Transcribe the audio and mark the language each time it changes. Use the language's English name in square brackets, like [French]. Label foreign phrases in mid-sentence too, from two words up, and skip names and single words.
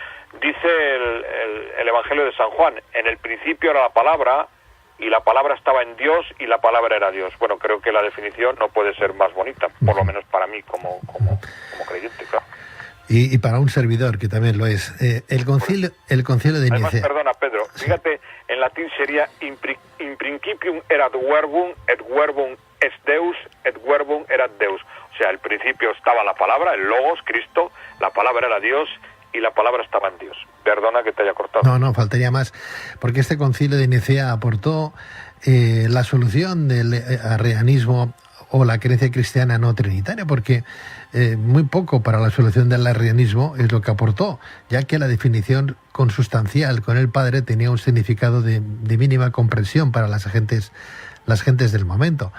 [Spanish] Dice el Evangelio de San Juan: en el principio era la palabra, y la palabra estaba en Dios, y la palabra era Dios. Bueno, creo que la definición no puede ser más bonita, por lo menos para mí como creyente, claro. Y para un servidor, que también lo es. El concilio de Nicea... Además, perdona, Pedro, fíjate, en latín sería [Latin] in principium erat verbum, et verbum est Deus, et verbum erat Deus. [Spanish] O sea, al principio estaba la palabra, el Logos, Cristo, la palabra era Dios, y la palabra estaba en Dios. Perdona que te haya cortado. No, faltaría más, porque este concilio de Nicea aportó la solución del arrianismo o la creencia cristiana no trinitaria, porque muy poco para la solución del arrianismo es lo que aportó, ya que la definición consustancial con el Padre tenía un significado de mínima comprensión para las gentes del momento.